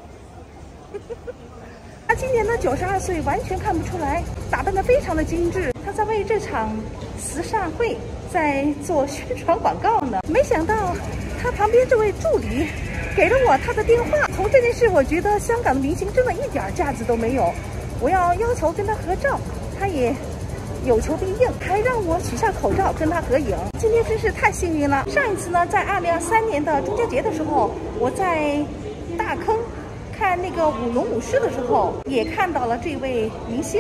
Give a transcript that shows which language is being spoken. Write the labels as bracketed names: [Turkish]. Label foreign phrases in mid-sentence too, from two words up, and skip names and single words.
[Chinese] 他今年呢92歲，完全看不出來，打扮得非常的精緻。他在為這場慈善會在做宣傳廣告呢。沒想到他旁邊這位助理給了我他的電話。從這件事，我覺得香港的明星真的一點架子都沒有。我要求跟他合照，他也有求必應，還讓我取下口罩跟他合影。今天真是太幸運了。上一次呢，在2023年的中秋節的時候，我在大坑看那個舞龍舞獅的時候，也看到了這位明星。